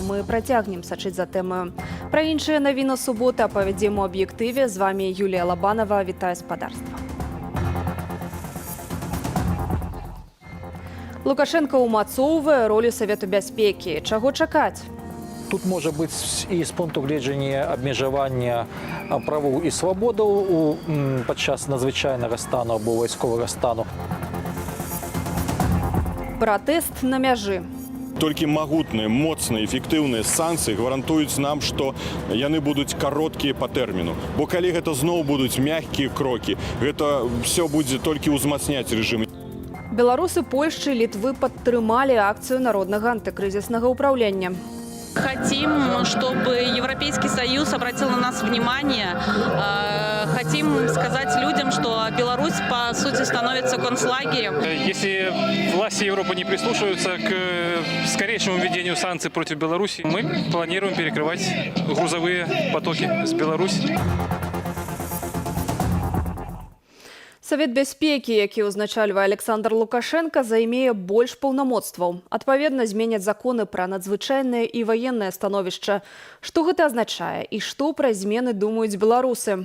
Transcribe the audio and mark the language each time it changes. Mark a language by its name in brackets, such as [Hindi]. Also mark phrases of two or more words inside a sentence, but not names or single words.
[Belarusian] Мы працягнем сачыць за тэмаю. Пра іншыя навіны суботы апавядзем у аб'ектыве. З вамі Юлія Лабанова. Вітаю спадарства. Лукашенко умацоўвае ролю Савету бяспекі. Чаго чакаць? [Russian] Тут может быть [Belarusian] и с пункту гледжання абмежавання правоў і свабодаў падчас надзвычайнага стану або вайсковага стану. Пратэст на мяжы. Толькі магутныя, моцныя, эфектыўныя санкцыі гарантуюць нам, што яны будуць кароткія па тэрміну. Бо калі гэта зноў будуць мяккія крокі, гэта все будзе толькі ўзмацняць рэжым. Беларусы Польшчы і Літвы падтрымалі акцыю народнага антыкрызіснага ўпраўлення. [Russian] Хотим, чтобы Европейский Союз обратил на нас внимание. Хотим сказать людям, что Беларусь, по сути, становится концлагерем. Если власти Европы не прислушиваются к скорейшему введению санкций против Беларуси, мы планируем перекрывать грузовые потоки с Беларуси. [Belarusian] Савет бяспекі, які ўзначальвае Александр Лукашенко, займее больш паўнамоцтваў. Адпаведна, зменяць законы пра надзвычайнае і ваеннае становішча. Што гэта азначае і што пра змены думаюць беларусы?